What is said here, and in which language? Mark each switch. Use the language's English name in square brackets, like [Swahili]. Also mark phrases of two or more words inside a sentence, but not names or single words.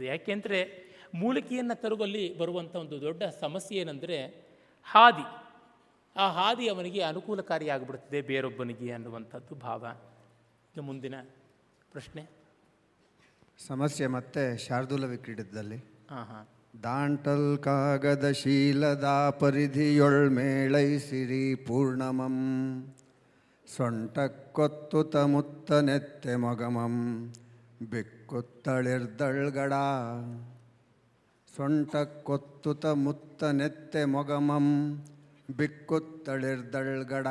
[Kannada] ಯಾಕೆಂದರೆ ಮೂಲಿಕೆಯನ್ನು ತರುವಲ್ಲಿ ಬರುವಂಥ ಒಂದು ದೊಡ್ಡ ಸಮಸ್ಯೆ ಏನಂದರೆ ಹಾದಿ. ಆ ಹಾದಿ ಅವನಿಗೆ ಅನುಕೂಲಕಾರಿಯಾಗಿಬಿಡುತ್ತದೆ ಬೇರೊಬ್ಬನಿಗೆ ಅನ್ನುವಂಥದ್ದು ಭಾವ. ಈಗ ಮುಂದಿನ ಪ್ರಶ್ನೆ. ಸಮಸ್ಯೆ ಮತ್ತೆ ಶಾರ್ದೂಲ ವಿಕ್ರೀಡಿತದಲ್ಲಿ ಹಾಂ ದಾಂಟಲ್ ಕಾಗದ ಶೀಲದ ಪರಿಧಿಯೊಳ್ ಮೇಳೈಸಿರಿ ಪೂರ್ಣಮಂ ಸೊಂಟಕ್ಕೊತ್ತುತ ಮುತ್ತ ನೆತ್ತೆ ಮೊಗಮಂ ಬಿಕ್ಕುತ್ತಳಿರ್ದಳ್ಗಡ. ಸೊಂಟಕ್ಕೊತ್ತುತ ಮುತ್ತ ನೆತ್ತೆ ಮೊಗಮಂ ಬಿಕ್ಕುತ್ತಳಿರ್ದಳ್ಗಡ.